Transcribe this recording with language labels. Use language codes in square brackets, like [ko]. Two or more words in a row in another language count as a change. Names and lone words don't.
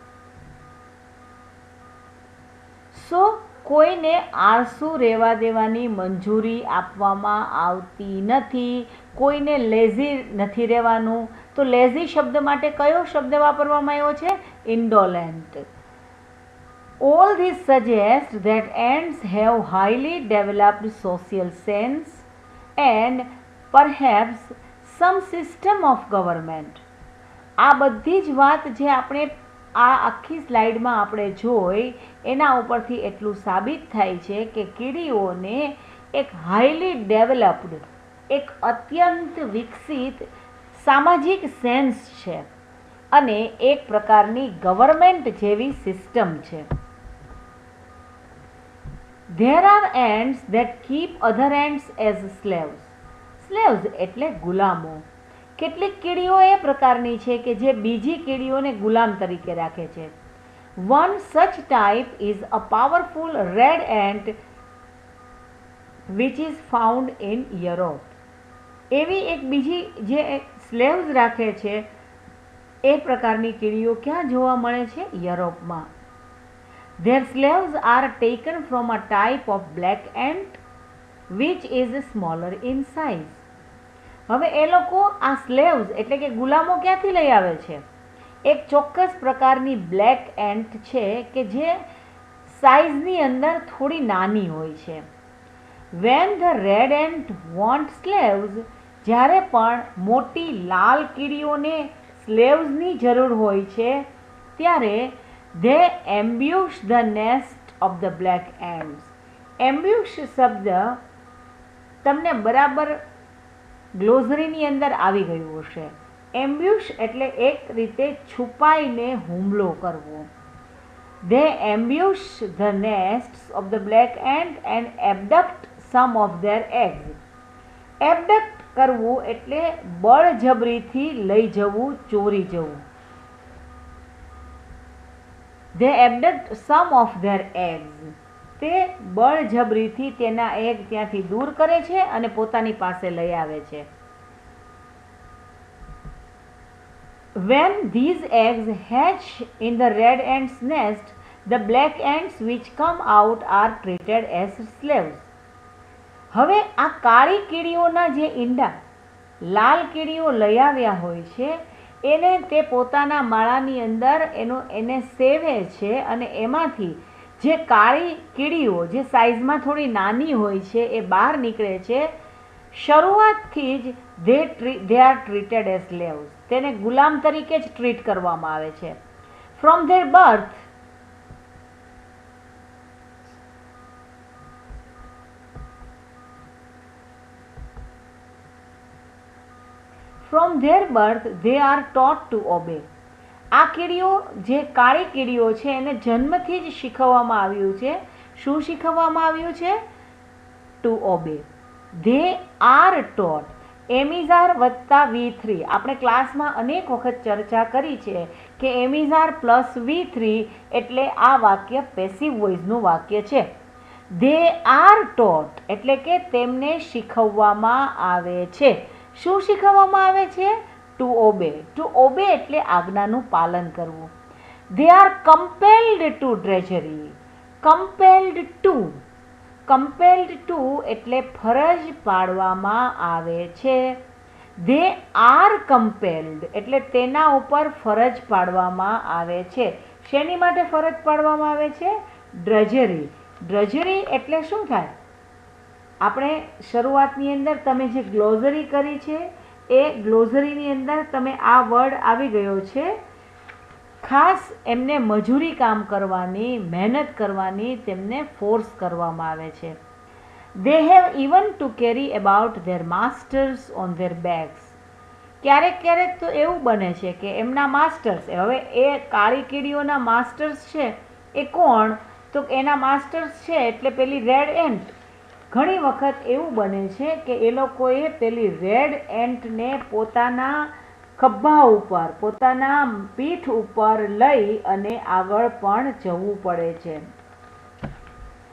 [gu] સો કોઈને આળસુ રહેવા દેવાની મંજૂરી આપવામાં આવતી નથી. કોઈને લેઝી નથી રહેવાનું. તો લેઝી શબ્દ માટે કયો શબ્દ વાપરવામાં આવ્યો છે? ઇન્ડોલેન્ટ. [en] All this suggests that ants have highly developed social sense and perhaps some system of government. [gu] આ બધી જ વાત જે આપણે આ આખી સ્લાઇડમાં આપણે જોઈ એના ઉપરથી એટલું સાબિત થાય છે કે કીડીઓને એક [en] highly developed, [gu] એક અત્યંત વિકસિત સામાજિક સેન્સ છે અને એક પ્રકારની ગવર્મેન્ટ જેવી સિસ્ટમ છે. [en] There are ants that keep other ants as slaves. [gu] Slaves એટલે ગુલામો. કેટલીક કીડીઓ એ પ્રકારની છે કે જે બીજી કીડીઓને ગુલામ તરીકે રાખે છે. [en] One such type is a powerful red ant which is found in Europe. [gu] એવી એક બીજી જે સ્લેવ્સ રાખે છે એ પ્રકારની કીડીઓ ક્યાં જોવા મળે છે? યુરોપમાં. [en] Their slaves are taken from a type of black ant which is smaller in size. [gu] હવે એ લોકો આ સ્લેવ્સ એટલે કે ગુલામો ક્યાંથી લઈ આવે છે? એક ચોક્કસ પ્રકારની [en] black ant [gu] છે કે જે સાઇઝની અંદર થોડી નાની હોય છે. [en] When the red ant want slaves, [gu] જ્યારે પણ મોટી લાલ કીડીઓને સ્લેવ્સની જરૂર હોય છે ત્યારે [en] they ambush the nest of the black ants. [gu] Ambush શબ્દ તમને બરાબર ગ્લોઝરીની અંદર આવી ગયું હશે. એમ્બ્યુશ એટલે એક રીતે છુપાઈને હુમલો કરવો. [en] They ambush the nests of the black ant and abduct some of their eggs. [gu] Abduct કરવું એટલે બળજબરીથી લઈ જવું, ચોરી જવું. [en] They abduct some of their eggs. [gu] તે બળજબરીથી તેના એગ ત્યાંથી દૂર કરે છે અને પોતાની પાસે લઈ આવે છે. [en] When these eggs hatch in the red ant's nest, the black ants which come out are treated as slaves. [gu] હવે આ કાળી કીડીઓના જે ઈંડા લાલ કીડીઓ લઈ આવ્યા હોય છે એને તે પોતાના માળાની અંદર એને સેવે છે અને એમાંથી જે કાળી કીડીઓ જે સાઇઝમાં થોડી નાની હોય છે એ બહાર નીકળે છે. શરૂઆતથી જ [en] they are treated as slaves. [gu] તેને ગુલામ તરીકે જ ટ્રીટ કરવામાં આવે છે. [en] From their birth, they are taught to obey. [gu] આ કીડીઓ જે કાળી કીડીઓ છે એને જન્મથી જ શીખવવામાં આવ્યું છે. શું શીખવવામાં આવ્યું છે? [en] to obey. They are taught. [gu] એમિઝાર વત્તા V3. આપણે ક્લાસમાં અનેક વખત ચર્ચા કરી છે કે [en] am is are plus V3 [gu] એટલે આ વાક્ય [en] passive voice [gu] વાક્ય છે. [en] They are taught [gu] એટલે કે તેમને શીખવવામાં આવે છે. શું શીખવવામાં આવે છે? [en] to obey. to obey [gu] એટલે આજ્ઞાનું પાલન કરવું. [en] They are compelled to drudgery. Compelled to [gu] એટલે ફરજ પાડવામાં આવે છે. [en] They are compelled [gu] એટલે તેના ઉપર ફરજ પાડવામાં આવે છે. શેની માટે ફરજ પાડવામાં આવે છે? ડ્રજરી. ડ્રજરી એટલે શું થાય? આપણે શરૂઆતની અંદર તમે જે ગ્લોઝરી કરી છે એ ગ્લોઝરીની અંદર તમે આ વર્ડ આવી ગયો છે. ખાસ એમને મજૂરી કામ કરવાની, મહેનત કરવાની તેમને ફોર્સ કરવામાં આવે છે. [en] They have even to carry about their masters on their backs. [gu] ક્યારેક ક્યારેક તો એવું બને છે કે એમના માસ્ટર્સ, હવે એ કાળી કીડીઓના માસ્ટર્સ છે એ કોણ? તો એના માસ્ટર્સ છે એટલે પેલી [en] red ant. [gu] ઘણી વખત એવું બને છે કે એ લોકોએ પેલી [en] red ant [gu] પોતાના ખભા ઉપર, પોતાના પીઠ ઉપર લઈ અને આગળ પણ જવું પડે છે.